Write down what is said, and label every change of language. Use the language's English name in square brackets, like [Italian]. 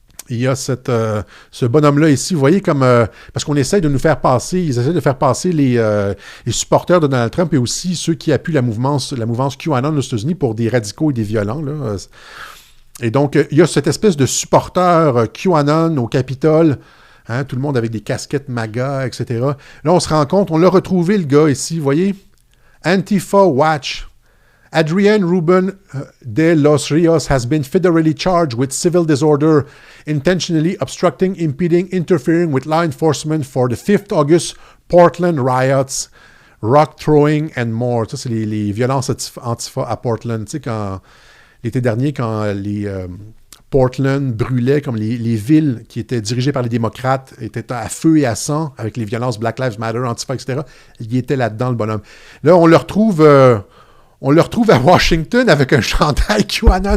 [French] Il y a ce bonhomme-là ici, vous voyez, comme parce qu'on essaie de nous faire passer, ils essaient de faire passer les supporters de Donald Trump et aussi ceux qui appuient la mouvance QAnon aux États-Unis pour des radicaux et des violents, là. Et donc, il y a cette espèce de supporter QAnon au Capitole, hein, tout le monde avec des casquettes MAGA, etc. Là, on se rend compte, on l'a retrouvé, le gars ici, vous voyez, Antifa Watch. [English] Adrian Ruben de Los Rios has been federally charged with civil disorder, intentionally obstructing, impeding, interfering with law enforcement for the 5th August Portland riots, rock throwing and more. [French] Ça, c'est les violences antifa à Portland. Tu sais, l'été dernier, quand les Portland brûlait, comme les villes qui étaient dirigées par les démocrates étaient à feu et à sang avec les violences Black Lives Matter, Antifa, etc. Il était là-dedans, le bonhomme. Là, on le retrouve à Washington avec un chandail QAnon.